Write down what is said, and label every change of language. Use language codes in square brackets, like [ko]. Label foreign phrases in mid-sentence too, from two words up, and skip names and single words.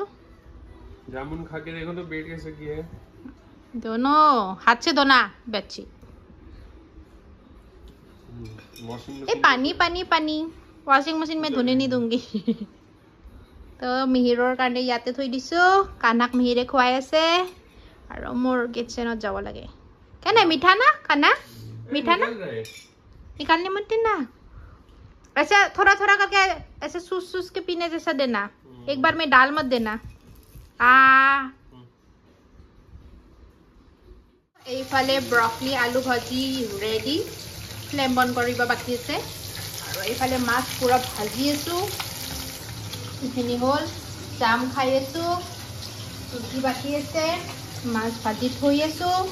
[hi] जामुन खा के देखो तो पेट कैसे किया है दोनों हाथ से धोना बच्ची ए पानी पानी पानी वॉशिंग मशीन में धोने नहीं दूंगी तो [as] मिहिৰৰ কাৰণে ইয়াতে থৈ দিছো কানাক মিহিৰে খুৱাই আছে আৰু মোৰ কিচেনত যাব লাগে কেনে মিঠা না কানা [hi] मीठा ना निकालने मत देना ऐसे थोड़ा थोड़ा करके ऐसे सूस सूस के पीने जैसा देना एक बार में डाल मत देना [as] এইফালে ব্ৰকলি আলু ভাজি ৰেডি ফ্লেম বন কৰিব বাকি আছে আৰু এইফালে মাছ পুৰা ভাজি আছো এইখিনি হল জাম খাই আছো চুজি বাকি আছে মাছ ভাজি থৈ আছো